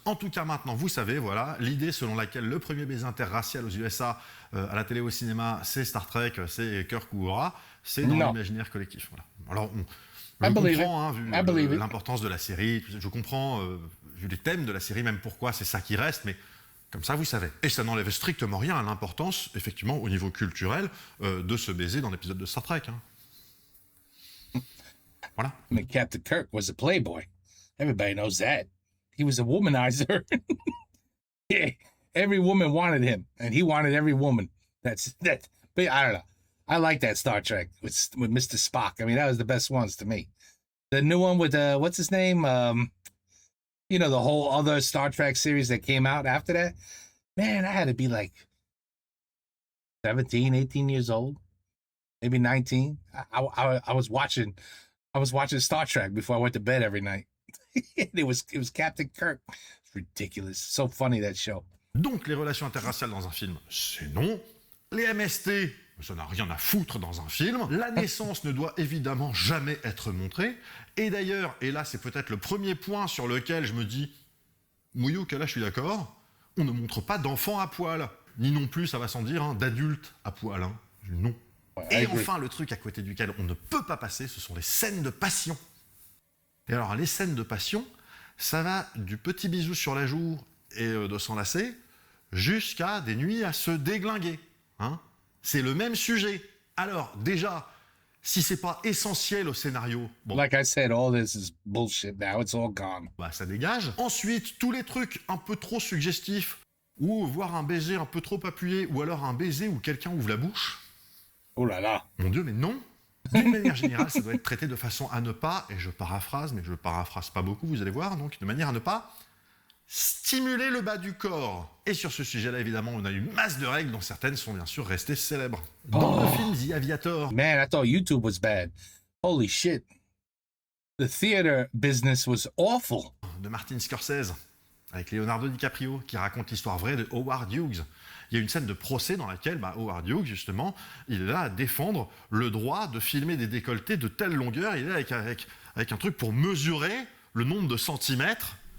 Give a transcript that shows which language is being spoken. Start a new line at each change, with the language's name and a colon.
French: En tout cas, maintenant, vous savez, voilà, l'idée selon laquelle le premier baiser interracial aux USA, à la télé ou au cinéma, c'est Star Trek, c'est Kirk ou Uhura, c'est dans l'imaginaire collectif. Voilà. Alors, je comprends, hein, vu l'importance de la série, je comprends, vu les thèmes de la série, même pourquoi c'est ça qui reste, mais comme ça, vous savez. Et ça n'enlève strictement rien à l'importance, effectivement, au niveau culturel, de ce baiser dans l'épisode de Star Trek. Hein. Voilà.
English: I mean, Captain Kirk was a playboy. Everybody knows that. He was a womanizer. Yeah, every woman wanted him, and he wanted every woman. But I don't know. I like that Star Trek with Mr. Spock. I mean, that was the best ones to me. The new one with what's his name? You know, the whole other Star Trek series that came out after that. Man, I had to be like 17, 18 years old, maybe 19. I was watching Star Trek before I went to bed every night. it was Captain Kirk. It's ridiculous. So funny, that show.
French: Donc, les relations interraciales dans un film, c'est non. Les MST, ça n'a rien à foutre dans un film. La naissance ne doit évidemment jamais être montrée. Et d'ailleurs, et là c'est peut-être le premier point sur lequel je me dis, mouillou, que là je suis d'accord, on ne montre pas d'enfants à poil. Ni non plus, ça va sans dire, hein, d'adultes à poil. Hein. Non. Ouais, et enfin, le truc à côté duquel on ne peut pas passer, ce sont les scènes de passion. Et alors, les scènes de passion, ça va du petit bisou sur la joue et de s'enlacer, jusqu'à des nuits à se déglinguer. Hein. C'est le même sujet. Alors, déjà, si c'est pas essentiel au scénario...
English: Bon, like I said, all this is bullshit now, it's all gone.
French: Bah, ça dégage. Ensuite, tous les trucs un peu trop suggestifs, ou voir un baiser un peu trop appuyé, ou alors un baiser où quelqu'un ouvre la bouche. Oh là là. Mon Dieu, mais non. D'une manière générale, ça doit être traité de façon à ne pas, et je paraphrase, mais je paraphrase pas beaucoup, vous allez voir, donc de manière à ne pas stimuler le bas du corps. Et sur ce sujet-là, évidemment, on a une masse de règles dont certaines sont bien sûr restées célèbres. Dans le film The Aviator...
English: Man, I thought YouTube was bad. Holy shit. The theater business was awful.
French: De Martin Scorsese, avec Leonardo DiCaprio, qui raconte l'histoire vraie de Howard Hughes. Il y a une scène de procès dans laquelle Howard Hughes, justement, il est là à défendre le droit de filmer des décolletés de telle longueur. Il est là avec un truc pour mesurer le nombre de centimètres.